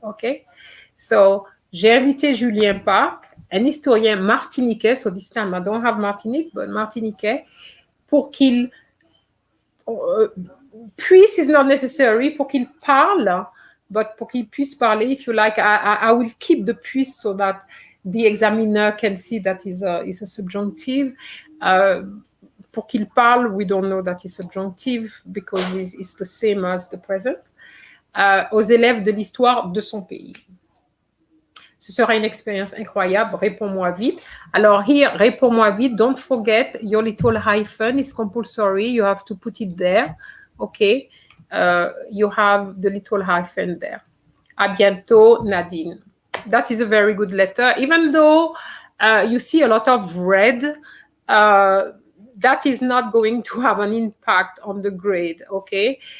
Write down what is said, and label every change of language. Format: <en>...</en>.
<en>Okay, so</en> <fr>j'ai invité Julien Parc, un historien martiniquais,</fr> <en>so this time I don't have Martinique, but martiniquais,</en> <fr>pour qu'il puisse</fr> <en>is not necessary,</en> <fr>pour qu'il parle,</fr> <en>but</en> <fr>pour qu'il puisse parler,</fr> <en>if you like, I will keep the puisse so that the examiner can see that is a subjunctive.</en> <fr>Pour qu'il parle,</fr> <en>we don't know that is subjunctive because it's the same as the present.</en> <fr>Aux élèves de l'histoire de son pays. Ce sera une expérience incroyable. Réponds-moi vite. Alors here, réponds-moi vite.</fr> <en>Don't forget your little hyphen is compulsory. You have to put it there. Okay. You have the little hyphen there.</en> <fr>À bientôt, Nadine.</fr> <en>That is a very good letter. Even though you see a lot of red, that is not going to have an impact on the grade. Okay.</en>